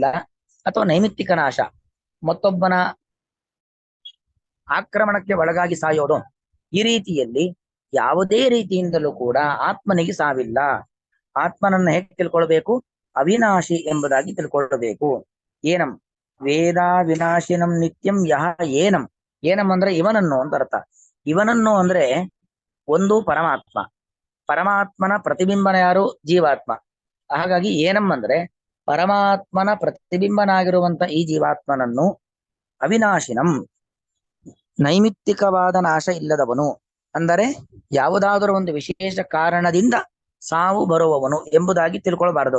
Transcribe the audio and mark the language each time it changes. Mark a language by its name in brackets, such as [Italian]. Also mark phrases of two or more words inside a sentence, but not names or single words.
[Kannada] ಅಥವಾ ನೈಮಿತ್ತಿಕ ನಾಶ, ಮತ್ತೊಬ್ಬನ ಆಕ್ರಮಣಕ್ಕೆ ಒಳಗಾಗಿ ಸಾಯೋದು, ಈ ರೀತಿಯಲ್ಲಿ ಯಾವುದೇ ರೀತಿಯಿಂದಲೂ ಕೂಡ ಆತ್ಮನಿಗೆ ಸಾವಿಲ್ಲ. ಆತ್ಮನನ್ನ ಹೇಗೆ ತಿಳ್ಕೊಳ್ಬೇಕು? ಅವಿನಾಶಿ ಎಂಬುದಾಗಿ ತಿಳ್ಕೊಳ್ಬೇಕು. [Sanskrit] ಏನಂ ವೇದ ವಿನಾಶಿನಂ ನಿತ್ಯಂ ಯಹ ಏನಂ. [Kannada] ಏನಂ ಅಂದ್ರೆ ಇವನನ್ನು ಅಂತ ಅರ್ಥ. ಇವನನ್ನು ಅಂದ್ರೆ ಒಂದು ಪರಮಾತ್ಮ, ಪರಮಾತ್ಮನ ಪ್ರತಿಬಿಂಬನ ಯಾರು? ಜೀವಾತ್ಮ. ಹಾಗಾಗಿ ಏನಂ ಅಂದ್ರೆ ಪರಮಾತ್ಮನ ಪ್ರತಿಬಿಂಬನಾಗಿರುವಂತ ಈ ಜೀವಾತ್ಮನನ್ನು ಅವಿನಾಶಿನಂ, ನೈಮಿತ್ತಿಕವಾದ ನಾಶ ಇಲ್ಲದವನು, ಅಂದರೆ ಯಾವುದಾದರೂ ಒಂದು ವಿಶೇಷ ಕಾರಣದಿಂದ ಸಾವು ಬರುವವನು ಎಂಬುದಾಗಿ ತಿಳ್ಕೊಳ್ಬಾರದು.